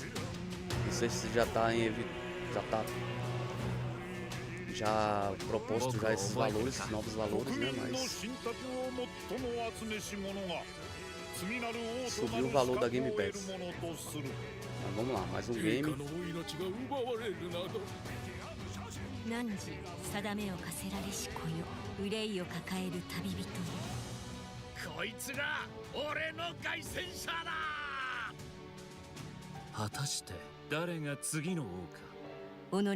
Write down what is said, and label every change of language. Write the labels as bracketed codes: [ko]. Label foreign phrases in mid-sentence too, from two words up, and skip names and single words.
[pt] Não sei se já tá proposto já esses valores, novos valores, né? Mas subiu o valor da Game Pass. Mas vamos lá, mais um game. [ja] 汝定めを課せられし子よ、憂いを抱える旅人よ。こいつが俺の凱旋者だ。果たして誰が次の王か。